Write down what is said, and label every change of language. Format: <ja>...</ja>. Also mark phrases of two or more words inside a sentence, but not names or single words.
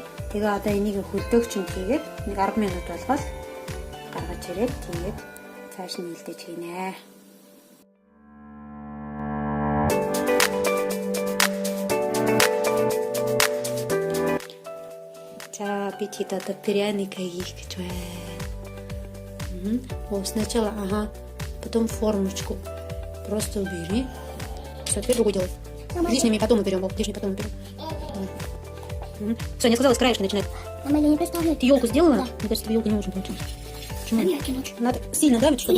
<mn>Тэгээ одоо энийг хөлдөөгчөнд хийгээд нэг 10 минут болгоод гаргаж ирээд тэгээд цааш нь хилдэж хийнэ. За би тэд одоо пряник хийх гэж байна.</mn> <ru>Сначала, потом формочку просто убери. Все, теперь другой делай. Лишними потом уберем, лишними потом уберем. Соня сказала, с краешка начинать. Мама, я не представляю. Ты елку сделала? Мне кажется, тебе елка не очень получилась. Почему? Надо сильно давить, чтобы...</ru>